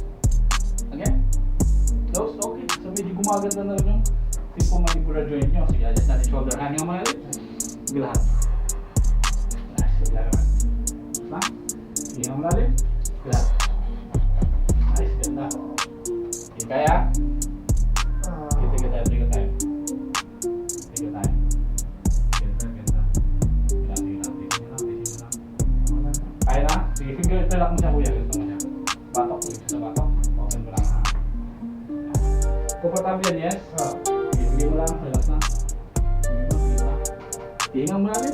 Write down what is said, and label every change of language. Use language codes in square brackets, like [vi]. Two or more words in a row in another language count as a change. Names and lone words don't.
[en] Again. Close. Okay. [tl] So medyo gumaganda na rin yung [en] mandibular joint [tl] nyo. Sige, adjust natin shoulder. Hangin mo na rin. Sige lahat. Nice. Sige lang naman. Close lang. Sige mo na rin. Sige lahat. Nice. Ganda. Sige kaya. [en] Take your time. Take your time. Take your time. [tl] Ganda. Kaya na? Sige, [en] finger lock [tl] mo siya kuya. Ganito mo siya. Batok. Ulit sa batok. Open mo lang ha. Comfortable yan, yes? Sige mo lang. Relax na. Tingnan mo natin.